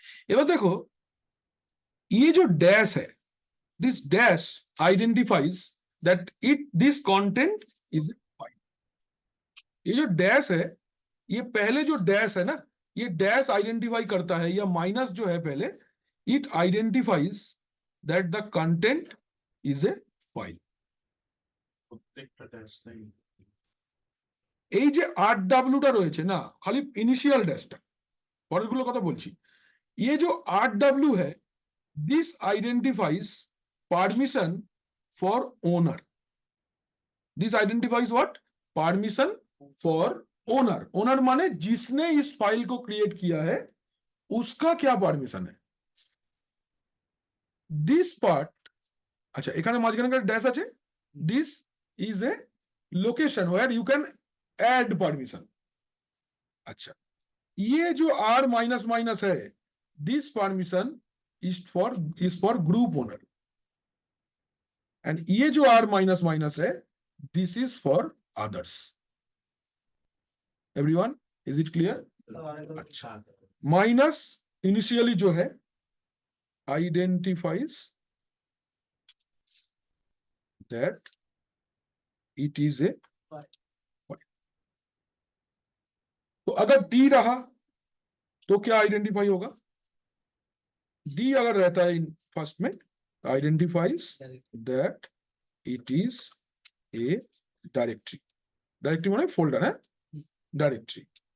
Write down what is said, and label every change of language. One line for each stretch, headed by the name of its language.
Hindi: ये बात देखो, ये जो डैश है,
English: This dash identifies that this content is file.
Hindi: ये जो डैश है, ये पहले जो डैश है ना, ये डैश आइडेंटिफाई करता है, या माइनस जो है पहले,
English: It identifies that the content is a file.
Bangla: প্রত্যেকটা ড্যাশ তাই এই যে RWটা রয়েছে না, খালি ইনিশিয়াল ড্যাশটা, পরেরগুলো কথা বলছি।
Hindi: ये जो RW है,
English: this identifies permission for owner. This identifies what? Permission for owner.
Hindi: Owner माने जिसने इस फाइल को क्रिएट किया है, उसका क्या परमिशन है?
English: This part, अच्छा
Bangla: এখানে মাঝখানে একটা ড্যাশ আছে,
English: this is a location where you can add permission। अच्छा,
Hindi: ये जो R माइनस है,
English: this permission is for group owner, and ये जो R minus है, this is for others। Everyone, is it clear? अच्छा,
Hindi: माइनस इनिशियली जो है
English: identifies that it is a file।
Hindi: तो अगर D रहा तो क्या आइडेंटिफाई होगा? D अगर रहता है फर्स्ट में,
English: Identifies that it is a directory.
Hindi: Directory माने फोल्डर है, डायरेक्टरी।